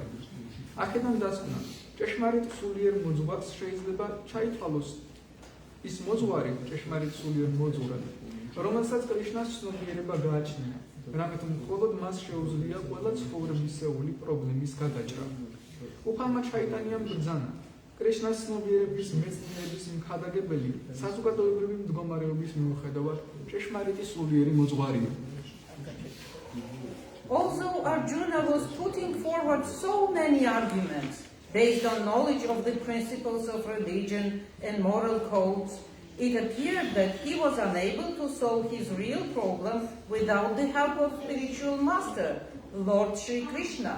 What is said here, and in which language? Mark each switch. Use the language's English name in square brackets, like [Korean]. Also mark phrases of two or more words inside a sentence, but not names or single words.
[Georgian] აქედან დასკვნა, ჭეშმარიტ სულიერ მოძღვარს შეიძლება ჩაითვალოს ის მოძღვარი ჭეშმარიტ სულიერ მოძღვრად, რომელსაც კრიშნას ცნობიერება გააჩნია, რამეთ მხოლოდ მას შეუძლია ყველა ცხოვრებისეული პრობლემის გადაჭრა. უფალმა ჩაიტანიამ ბრძანა კრიშნას ცნობიერების მეცნიერების მხადაგებელი საზოგადოებრივი მდგომარეობის მიუხედავად ჭეშმარიტი სულიერი მოძღვარია. [English] Also, Arjuna was putting forward so many arguments based on knowledge of the principles of religion and moral codes. It appeared that he was unable to solve his real problem without the help of spiritual master, Lord Shri Krishna.